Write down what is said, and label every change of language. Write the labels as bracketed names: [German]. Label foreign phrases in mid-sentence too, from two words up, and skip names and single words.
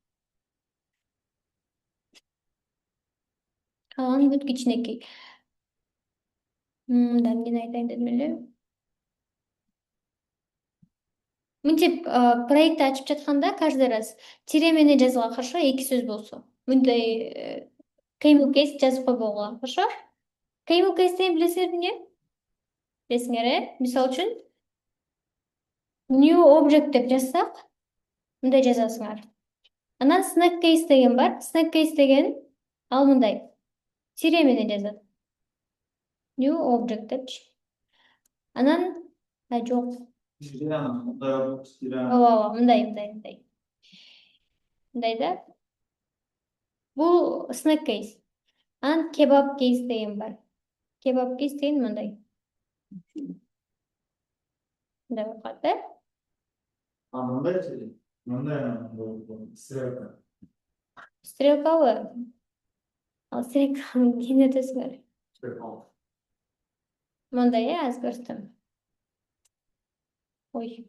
[Kyrgyz] Калганы бүт кичинекей. Мындан эмне айтайын дедим эле? Мынтип проектти ачып жатканда [Russian] каждый раз [Kyrgyz] тире менен жазылган, хорошо, эки сөз болсо. Мындай [English] camel case [Kyrgyz] жазып койбогула, хорошо? [English] Camel case [Kyrgyz] деген билесиңер эмне? Билесиңер, Мисалы үчүн [English] new object [Kyrgyz] деп жазсак, мындай жазасыңар. Анан [English] snack case [Kyrgyz] деген бар. [English] Snack case [Kyrgyz] деген ал мындай. Тире менен жазат. [English] New object [Kyrgyz] депчи. Анан жок. Ооба, мындай. Мындай да. Бул [English] snack case. [Kyrgyz] Анан [English] kebab case [Kyrgyz] деген бар. [English] Kebab case [Kyrgyz] деген мындай. Мындай болуп калат, Мындай стрелка. Стрелкабы? Ал стрелканы кийин өтөсүңөр. Мындай, азыр көрсөтөм. Ой.